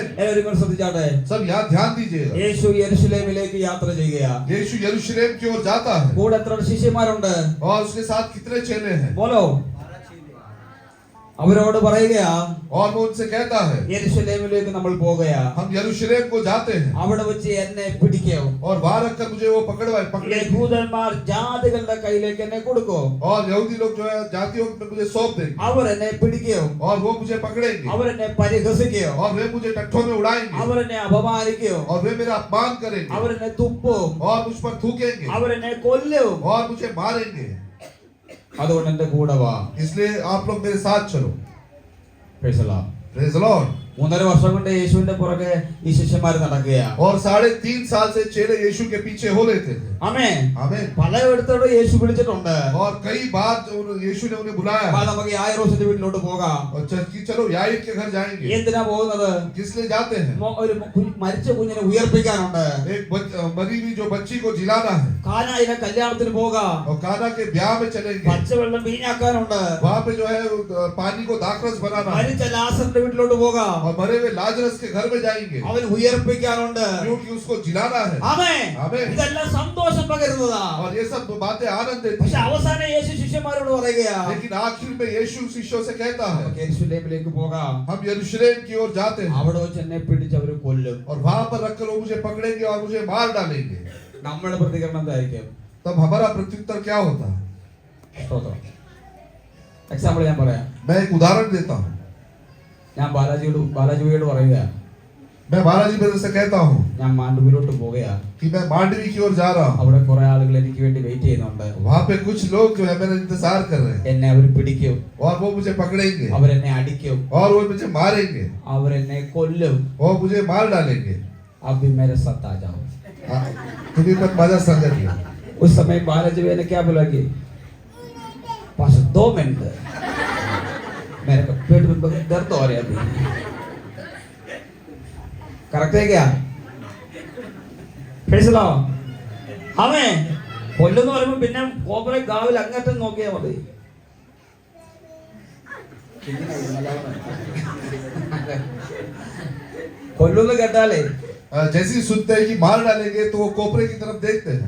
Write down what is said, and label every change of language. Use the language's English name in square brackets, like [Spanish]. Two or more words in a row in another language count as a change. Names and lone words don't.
[Malayalam] എല്ലാവരും ശ്രദ്ധിച്ചാട്ടെ. [Hindi] सब यहाँ ध्यान दीजिएगा। [Malayalam] യേശു യെരുശലേമിലേക്ക് യാത്ര ചെയ്യുകയാ. [Hindi] यीशु यरूशलेम की ओर जाता है [Malayalam] കൂടെ എത്ര ശിഷ്യന്മാരുണ്ട്? [Hindi] और उसके साथ कितने चेले हैं? बोलो. [Malayalam] അവരോട് പറയുകയാ, [Hindi] और वो उनसे कहता है [Malayalam] യെരുശലേമിലേക്ക് നമ്മൾ പോകുകയാ. [Hindi] हम यरूशलेम को जाते हैं [Malayalam] അവിടെ വെച്ച് എന്നെ പിടിക്കോ. [Hindi] और वहां रखकर मुझे वो पकड़ेंगे, [Malayalam] യഹൂദന്മാർ ജാതികളുടെ കയ്യിലേക്ക് എന്നെ കൊടുക്കോ. [Hindi] और यहूदी लोग जो है जातियों में मुझे सौंप देंगे [Malayalam] അവർ എന്നെ പിടിക്കോ. [Hindi] और वो मुझे पकड़ेंगे [Malayalam] അവർ എന്നെ പരിഹസിക്കോ. [Hindi] और वे मुझे टट्ठों में उड़ाएंगे [Malayalam] അവർ എന്നെ അപമാനിക്കോ. [Hindi] और वे मेरा अपमान करेंगे [Malayalam] അവർ എന്നെ തുപ്പും. [Hindi] और मुझ पर थूकेंगे [Malayalam] അവർ എന്നെ കൊല്ലും. [Hindi] और मुझे मारेंगे। [Malayalam] അതുകൊണ്ട് എന്റെ കൂടെ വാ. [Hindi] इसलिए आप लोग मेरे साथ चलो। [English] Praise the Lord. Praise the Lord. [Malayalam] 3.5 വർഷം കൊണ്ട് യേശുവിന്റെ പുറകെ ഈ ശിഷ്യന്മാർ നടക്കുകയാ. [Hindi] और 3.5 साल से चेले यीशु के पीछे हो लेते थे। [Malayalam] ആമേൻ. [Hindi] आमीन। [Malayalam] പലയിടത്തോട് യേശു വിളിച്ചിട്ടുണ്ട്. [Hindi] और कई बार यीशु ने उन्हें बुलाया [Malayalam] നമുക്ക് യായിറോസിന്റെ വീട്ടിലോട്ട് പോകാം. [Hindi] और कि चलो याईर के घर जाएंगे। [Malayalam] എന്തിനാ പോകുന്നത്? [Hindi] किस लिए जाते हैं? [Malayalam] ഒരു മരിച്ച കുഞ്ഞിനെ ഉയർപ്പിക്കാനുണ്ട്. [Hindi] एक मरी हुई जो बच्ची को जिलाना है [Malayalam] കാനായിലെ കല്യാണത്തിന് പോകാം. [Hindi] और काना के ब्याह में चलेंगे। [Malayalam] പച്ചവെള്ളം വീഞ്ഞാക്കാനുണ്ട്. [Hindi] वहाँ पे जो है पानी को दाखरस बनाना है [Malayalam] മരിച്ച ലാസറിന്റെ വീട്ടിലോട്ട് പോകാം. [Hindi] और मरे हुए लाजरस के घर में जाएंगे [Malayalam] അവൻ ഉയർപ്പിക്കാനുണ്ട്. [Hindi] क्योंकि उसको जिलाना है। [Malayalam] ആമേൻ. [Hindi] आमीन। [Malayalam] ഇതെല്ലാം സന്തോഷം പകരുന്നതാ. [Hindi] और ये सब बातें आनंद देती [Malayalam] പക്ഷെ [Hindi] हैं। [Malayalam] അവസാനം യേശു ശിഷ്യന്മാരോട് പറയുകയാ, [Hindi] लेकिन आखिर में यीशु शिष्यों से कहता है [Malayalam] നമുക്ക് യെരുശലേമിലേക്ക് പോകാം. [Hindi] हम यरूशलेम की ओर जाते हैं [Malayalam] അവിടെ വെച്ച് എന്നെ പിടിച്ച് അവർ കൊല്ലും. [Hindi] और वहां पर रखकर वो मुझे पकड़ेंगे और मुझे मार डालेंगे। [Malayalam] നമ്മുടെ പ്രതികരണം എന്തായിരിക്കും? [Hindi] तब हमारा प्रत्युत्तर क्या होता है? [Malayalam] എക്സാമ്പിൾ ഞാൻ പറയാം. [Hindi] मैं एक उदाहरण देता हूँ। [Malayalam] ഞാൻ ബാലാജിയോട് പറയുക, [Hindi] मैं बालाजी ब्रदर से कहता हूँ [Malayalam] ഞാൻ മാണ്ഡവിയിലോട്ട് പോകുകയാ. [Hindi] कि मैं मांडवी की ओर जा रहा हूँ। [Malayalam] അവിടെ കുറെ ആളുകൾ എനിക്ക് വേണ്ടി വെയിറ്റ് ചെയ്യുന്നുണ്ട്. [Hindi] वहाँ पे कुछ लोग जो है मेरा इंतजार कर रहे हैं [Malayalam] എന്നെ അവർ പിടിക്കും. [Hindi] और वो मुझे पकड़ेंगे [Malayalam] അവരെന്നെ അടിക്കും. [Hindi] और वो मुझे मारेंगे [Malayalam] അവരെന്നെ കൊല്ലും. [Hindi] और मुझे मार डालेंगे। अब भी मेरे साथ आ जाओ. तुम्हें पर मजा संगत है। उस समय बालाजी ने क्या बोला कि पास 2 मिनट मेरे को पेट में बहुत दर्द हो रहा है अभी करेक्ट है क्या [Malayalam] മനസ്സിലോ അവൻ കൊല്ലുന്ന പറയുമ്പോ പിന്നെ കോപ്പറെ ഗാവിൽ അങ്ങോട്ടും നോക്കിയാ മതി കൊല്ലുന്ന കേട്ടാലേ [Hindi] जैसे ही सुनते हैं कि मार डालेंगे तो वो कोपरे की तरफ देखते हैं